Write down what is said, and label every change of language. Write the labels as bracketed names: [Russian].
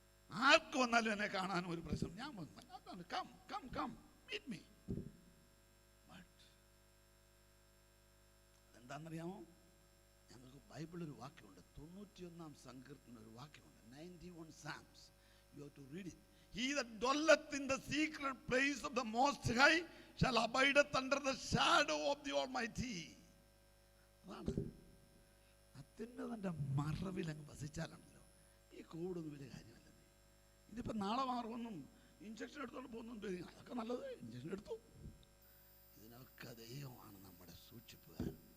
[Malayalam] ആർക്ക് വന്നാലും എന്നെ കാണാനും ഒരു പ്രശ്നം. ഞാൻ [English] Come come come meet me. [Malayalam] But അതെന്താണെന്നറിയാമോ? ഞങ്ങൾക്ക് ബൈബിളിൽ ഒരു വാക്യമുണ്ട്, 91 സങ്കീർത്തനം ഒരു വാക്യമുണ്ട്, 91 Psalms. [English] You have to read it. He that dwelleth in the secret place of the Most High shall abideth under the shadow of the Almighty. [Malayalam] അതാണ് അത്യുന്നതന്റെ മറവിൽ അങ്ങ് വസിച്ചാലാണല്ലോ ഈ കോവിഡൊന്നും വലിയ കാര്യമല്ല. ഇതിപ്പോൾ നാളെ മാറുമെന്നും ഇഞ്ചക്ഷൻ എടുത്തോണ്ട് പോകുന്നുണ്ട്, അതൊക്കെ നല്ലത്, ഇഞ്ചക്ഷൻ എടുത്തു. ഇതിനൊക്കെ ദൈവമാണ് നമ്മുടെ സൂക്ഷിപ്പുകാരൻ.